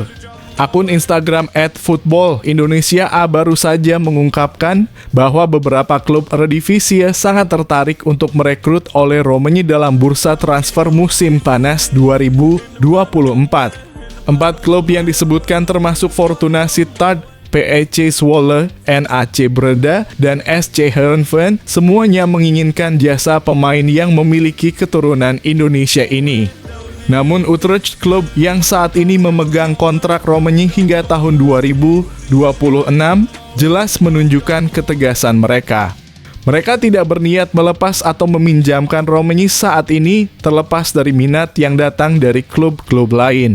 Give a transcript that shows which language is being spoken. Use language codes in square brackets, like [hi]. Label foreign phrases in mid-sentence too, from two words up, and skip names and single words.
[id] Akun Instagram @footballindonesia baru saja mengungkapkan bahwa beberapa klub Eredivisie sangat tertarik untuk merekrut oleh Romani dalam bursa transfer musim panas 2024. 4 klub yang disebutkan termasuk Fortuna Sittard, PEC Zwolle, NAC Breda, dan SC Heerenveen semuanya menginginkan jasa pemain yang memiliki keturunan Indonesia ini. Namun Utrecht, klub yang saat ini memegang kontrak Romani hingga tahun 2026, jelas menunjukkan ketegasan mereka. Mereka tidak berniat melepas atau meminjamkan Romani saat ini, terlepas dari minat yang datang dari klub-klub lain.